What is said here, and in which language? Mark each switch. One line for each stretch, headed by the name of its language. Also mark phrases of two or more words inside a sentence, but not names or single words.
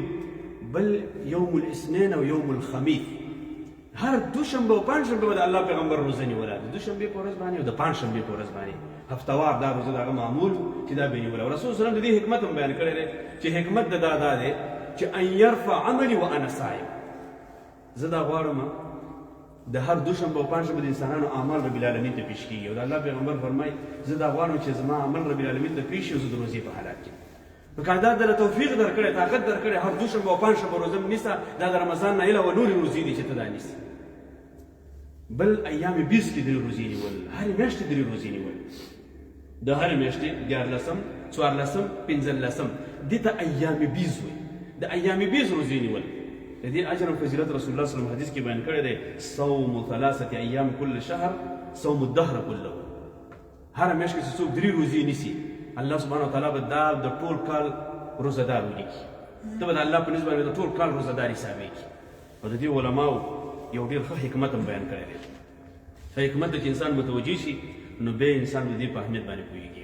Pashto: بل
Arabic: یوم الاثنین او یوم الخمیس،
Pashto: هر دوشنبه او پنجشنبه به د الله پیغمبر روزه نیوله، د دوشنبې په ورځ باندې او د پنجشنبې په ورځ باندې هفتوار دا روزه د هغه معمول چې دا به یې نیوله. او
Arabic: رسول صلی الله علیه وسلم
Pashto: د دې حکمت هم بیان کړی دی چې حکمت د دا دی چې
Arabic: ان یرفع عملي وانا صائم،
Pashto: زه دا غواړم د هر دوشنبه او پنجشنبه د انسانانو اعمال
Arabic: رب العالمین
Pashto: ته پیش کېږي. او د الله پیغمبر فرمایي زه دا غواړم چې زما عمل
Arabic: رب العالمین
Pashto: ته پیش شي او زه د روزې په حالات کې. نو که دا دله توفیق درکړی، طاقت درکړی، هر دوشنبه او پنجشنبه روزه نیسه، دا د رمضان نه علاوه نورې روزې دي چې ته دا نیسي. بل ایام 20 کې 3 روزې نیول، هرې میاشتې 3 روزې نیول، د هرې میاشتې 14 14 15 دې ته ایام 20 وایي. د ایام 20 روزې نیول د دې اجر او فضیلت
Arabic: رسول الله صلی الله علیه وسلم
Pashto: حدیث کې بیان کړی دی
Arabic: صوم 3 ایام کل شهر صوم الدهر كله.
Pashto: هر میاشت کې څوک 3 روزې نیسي
Arabic: الله سبحانه وتعالی
Pashto: به دا د ټول کال روزهدار ولیکي، ته به د الله په نسبت د ټول کال روزهدار حسابېږي. او د دې علماو یو ډېر ښه حکمت هم بیان کړی دی. ښه حکمت چې انسان متوجه شي نو بیا انسان د دې په اهمیت باندې پوهېږي.